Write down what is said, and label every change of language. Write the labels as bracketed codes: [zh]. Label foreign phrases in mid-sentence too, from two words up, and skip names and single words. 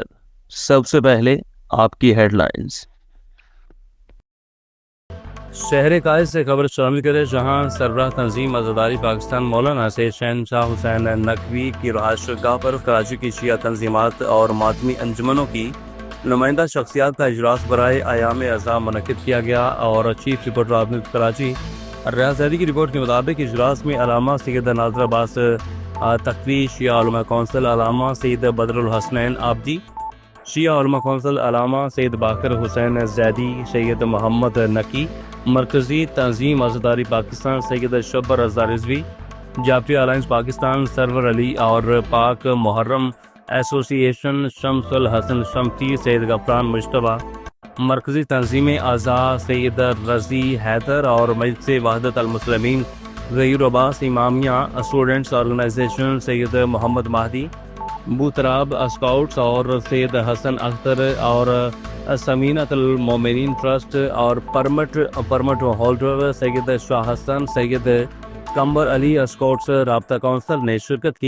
[ur] سب سے پہلے آپ کی ہیڈلائنز۔ شہر قائد سے خبر شامل کریں، جہاں سربراہ تنظیم عزاداری پاکستان مولانا سے شہنشاہ حسین نقوی کی رہائش گاہ پر کراچی کی شیعہ تنظیمات اور ماتمی انجمنوں کی نمائندہ شخصیات کا اجلاس برائے ایام عزا منعقد کیا گیا. اور [en] chief reporter [ur] آباد کراچی ریاض زیدی کی رپورٹ کے مطابق اجلاس میں علامہ سید ناظر عباس تقوی، شیعہ علماء کونسل علامہ سید بدرالحسنین آبدی، شیعہ علماء کونسل علامہ سید باقر حسین زیدی، سید محمد نقی، مرکزی تنظیم عزاداری پاکستان سید شبر رضا رضوی، جعفری الائنس پاکستان سرور علی اور پاک محرم ایسوسی ایشن شمس الحسن شمتی سید غفران مجتبیٰ، مرکزی تنظیم عزا سید رضی حیدر اور مجلس وحدت المسلمین غیور عباس امامیہ اسٹوڈنٹس آرگنائزیشن سید محمد مہدی، بوتراب اسکاؤٹس اور سید حسن اختر اور سمینۃ المومنین ٹرسٹ اور [en] permit holder [ur] سید شاہ حسن، سید قمبر علی اسکاؤٹس رابطہ کونسل نے شرکت کی.